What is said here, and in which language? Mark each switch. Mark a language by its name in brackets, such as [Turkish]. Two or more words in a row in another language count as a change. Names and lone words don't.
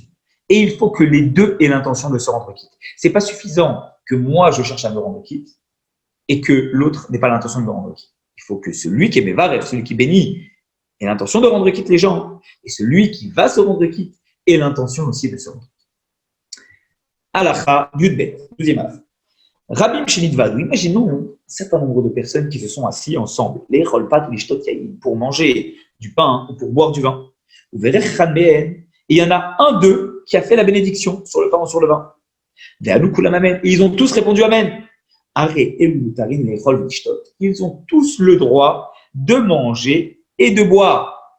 [French] Et il faut que les deux aient l'intention de se rendre quitte. Ce n'est pas suffisant que moi, je cherche à me rendre quitte et que l'autre n'ait pas l'intention de me rendre quitte. Il faut que celui qui est Mevarer, celui qui bénit, ait l'intention de rendre quitte les gens. Et celui qui va se rendre quitte ait l'intention aussi de se rendre quitte. [Hebrew] הלכה י"ב, [French] 12e halakha. [Hebrew] רבים שנועדו, [French] imaginons un certain nombre de personnes qui se sont assis ensemble, les Rolpat ou les [Hebrew] שתות יין, [French] pour manger du pain ou pour boire du vin. Et il y en a un d'eux qui a fait la bénédiction sur le pain ou sur le vin. Et ils ont tous répondu Amen. Ils ont tous le droit de manger et de boire.